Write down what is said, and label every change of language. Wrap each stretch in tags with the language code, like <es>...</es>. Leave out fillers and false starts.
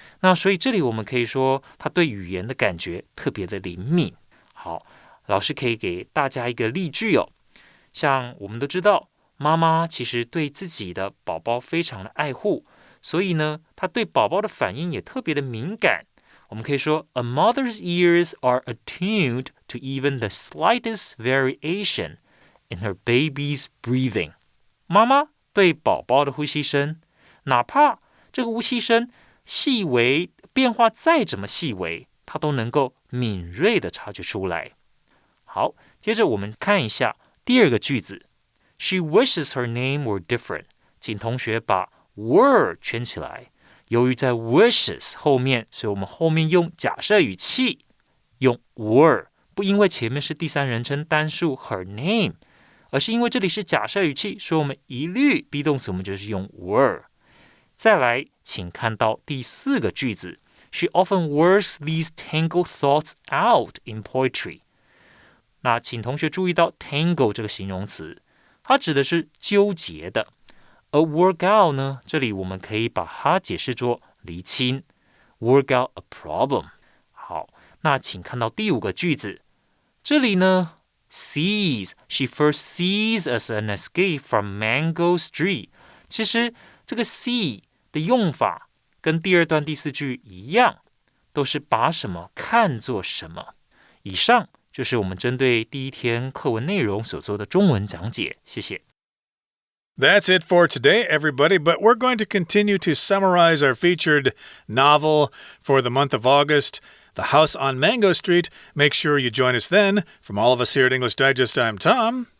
<zh>那所以这里我们可以说他对语言的感觉特别的灵敏。好，老师可以给大家一个例句哦。像我们都知道，妈妈其实对自己的宝宝非常的爱护，所以呢她对宝宝的反应也特别的敏感。我们可以说</zh> <en>A mother's ears are attuned to even the slightest variation in her baby's breathing。</en> <zh>妈妈对宝宝的呼吸声，哪怕这个呼吸声细微变化再怎么细微，她都能够敏锐地察觉出来。好，接着我们看一下第二个句子</zh> <en>She wishes her name were different。</en> <zh>请同学把 were 圈起来。由于在 wishes 后面，所以我们后面用假设语气，用 were， 不因为前面是第三人称单数 her name， 而是因为这里是假设语气，所以我们一律 be 动词我们就是用 were。再来请看到第四个句子</zh> <en>She often works these tangled thoughts out in poetry。</en> <zh>那请同学注意到 tangle 这个形容词，它指的是纠结的。而 work out 呢，这里我们可以把它解释作厘清</zh> <en>work out a problem。</en> <zh>好，那请看到第五个句子，这里呢</zh> <en>sees she first sees as an escape from Mango Street。</en> <zh>其实这个 see 的用法跟第二段第四句一样，都是把什么看作什么。以上就是我们针对第一天课文内容所做的中文讲解，谢谢。</zh> <en>That's it for today, everybody, but we're going to continue to summarize our featured novel for the month of August, The House on Mango Street. Make sure you join us then. From all of us here at English Digest, I'm Tom.</en>